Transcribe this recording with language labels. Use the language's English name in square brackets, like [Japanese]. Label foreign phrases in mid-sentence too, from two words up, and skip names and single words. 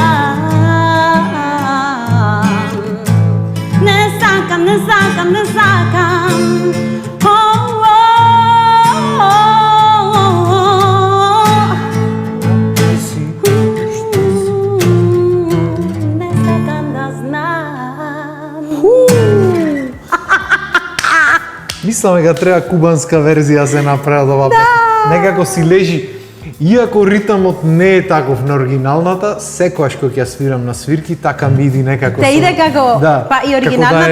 [Macedonian] Не закам, не закам, не закам. Не закам да знам. Мислам дека треба кубанска верзија се направи од ова песна. Некако си лежи. Иако ритмот не е таков на оригиналната, секогаш кога ќе свирам на свирки, така ми иди некако. Те иде како, да, па и оригиналната